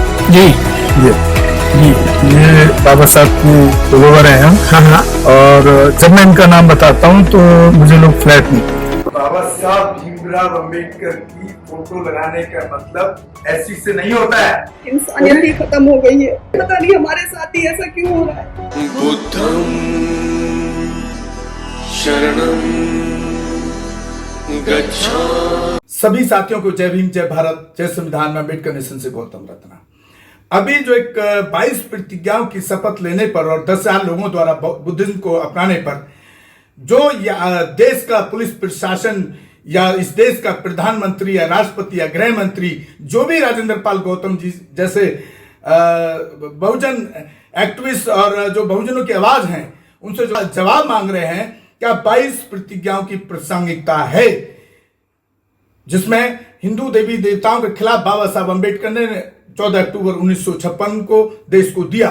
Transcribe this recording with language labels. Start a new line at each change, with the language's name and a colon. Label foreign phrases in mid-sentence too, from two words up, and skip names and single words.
Hindi: जी ये बाबा साहब की फॉलोवर हैं हम। हाँ। और जब मैं इनका नाम बताता हूँ तो मुझे लोग फ्लैट नहीं। बाबा साहब भीमराव अम्बेडकर की फोटो लगाने का मतलब ऐसी से नहीं होता है। इंसानियत ही खत्म हो गई है। पता नहीं हमारे साथ ही ऐसा क्यों हो रहा है।
Pali: बुद्धं शरणं गच्छामि।
Hindi: सभी साथियों को जय भीम, जय भारत, जय संविधान में अम्बेडकर नेशन से गौतम रत्ना। अभी जो एक 22 प्रतिज्ञाओं की शपथ लेने पर और 10,000 लोगों द्वारा बुद्धिज्म को अपनाने पर जो देश का पुलिस प्रशासन या इस देश का प्रधानमंत्री या राष्ट्रपति या गृह मंत्री, जो भी राजेंद्र पाल गौतम जी जैसे बहुजन एक्टिविस्ट और जो बहुजनों की आवाज हैं, उनसे जो जवाब मांग रहे हैं, क्या 22 प्रतिज्ञाओं की प्रासंगिकता है, जिसमें हिंदू देवी देवताओं के खिलाफ बाबा साहब अम्बेडकर ने 14 अक्टूबर 1956 को देश को दिया।